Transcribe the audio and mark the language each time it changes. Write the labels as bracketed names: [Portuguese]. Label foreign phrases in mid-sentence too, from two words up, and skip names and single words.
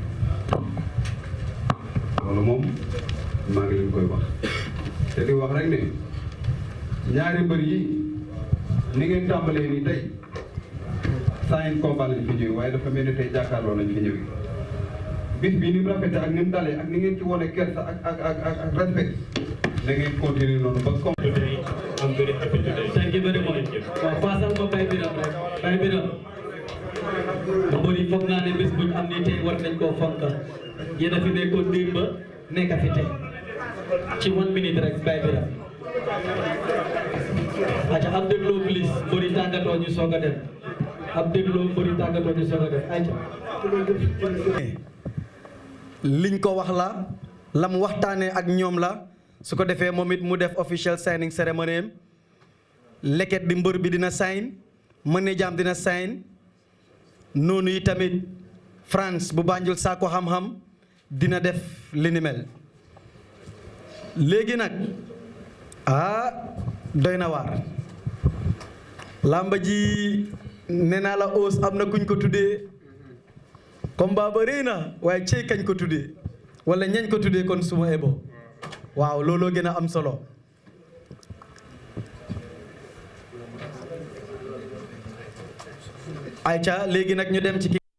[Wolof] loolu moom maa ngi leen koy wax te di wax rek ne ñaari mbër yi ni ngeen tàmbalee nii tey saa yin combat lañ fi ñëwee waaye dafa mel ni tey jàkkaarloo lañ fi ñëwee bis bii ni mu rafete ak ni mu dalee ak ni ngeen ci wone kersa ak respect da ngeen continuer noonu ba comme [English] thank you very much [Wolof] waaw faasal ko Baye Biram rek Baye Biram mbër yi foog naa ne bés buñ am nii tey war nañ koo fonk yéen a fi nekkoon démb nekk fi tey ci 1 minute rek Baye Biram aca ab dégloo please mbër yi tàggatoo ñu soog a dem ab dégloo mbër yi tàggatoo ñu soog a dem aca liñ ko wax la mu waxtaanee ak ñoom la su ko defee moom it mu def [English] official signing ceremony [Wolof] am leket bi mbër bi dina sign manager am dina sign noonu yi tamit France bu Banjul Sakko xam-xam dina def li ni mel léegi nag doy na waar làmba ji nee naa la os am na kuñ ko tuddee combat ba rëy na waaye cey kañ ko tuddee wala ñañ ko tuddee kon suma ebo waaw looloo gën a am solo ayca léegi nag ñu dem ci